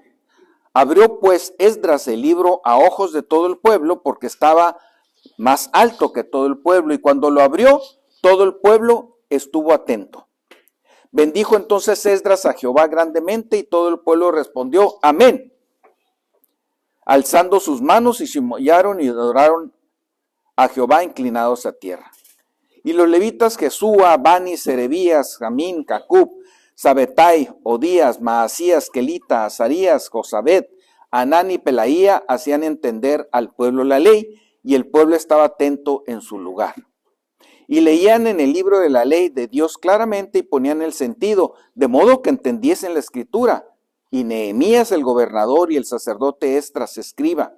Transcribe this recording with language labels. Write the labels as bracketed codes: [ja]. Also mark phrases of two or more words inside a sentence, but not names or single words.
[es] Abrió pues Esdras el libro a ojos de todo el pueblo, porque estaba más alto que todo el pueblo, y cuando lo abrió, todo el pueblo estuvo atento. Bendijo entonces Esdras a Jehová grandemente, y todo el pueblo respondió, amén, alzando sus manos, y se humillaron y adoraron a Jehová inclinados a tierra. Y los levitas Jesúa, Bani, Serebías, Jamín, Cacub, Sabetai, Odías, Maasías, Kelita, Azarías, Josabet, Anán y Pelaía hacían entender al pueblo la ley, y el pueblo estaba atento en su lugar. Y leían en el libro de la ley de Dios claramente y ponían el sentido, de modo que entendiesen la escritura. Y Nehemías el gobernador y el sacerdote Esdras escriba.